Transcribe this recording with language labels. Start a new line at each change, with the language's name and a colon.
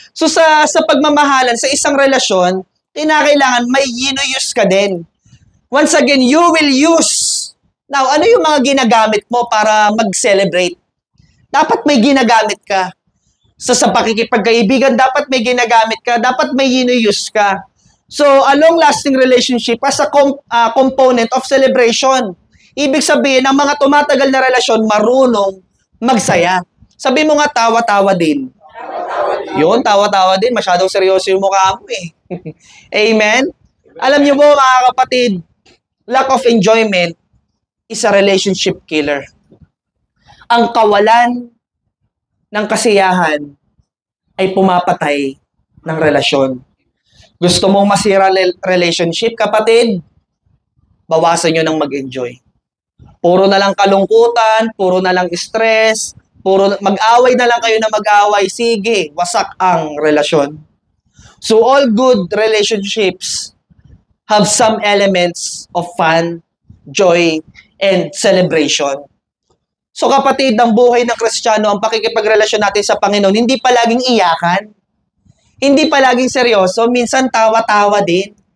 Filipino: So, sa pagmamahalan, sa isang relasyon, kinakailangan may use ka din.
English: Once again, you will use.
Filipino: Now, ano yung mga ginagamit mo para mag-celebrate? Dapat may ginagamit ka. So, sa pakikipagkaibigan, dapat may ginagamit ka. Dapat may use ka.
English: So, a long-lasting relationship as a component of celebration.
Filipino: Ibig sabihin, ang mga tumatagal na relasyon, marunong magsaya. Sabi mo nga, tawa-tawa din. Yun, tawa-tawa din. Masyadong seryoso yung mukha mo eh. Amen? Alam niyo po, mga kapatid,
English: lack of enjoyment is a relationship killer.
Filipino: Ang kawalan ng kasiyahan ay pumapatay ng relasyon. Gusto mong masira relationship, kapatid? Bawasan nyo ng mag-enjoy. Puro na lang kalungkutan, puro na lang stress, puro mag-away na lang kayo na mag-away, sige, wasak ang relasyon.
English: So all good relationships have some elements of fun, joy, and celebration.
Filipino: So kapatid, ang buhay ng Kristiyano, ang pakikipagrelasyon natin sa Panginoon, hindi palaging iyakan, hindi palaging seryoso, minsan tawa-tawa din.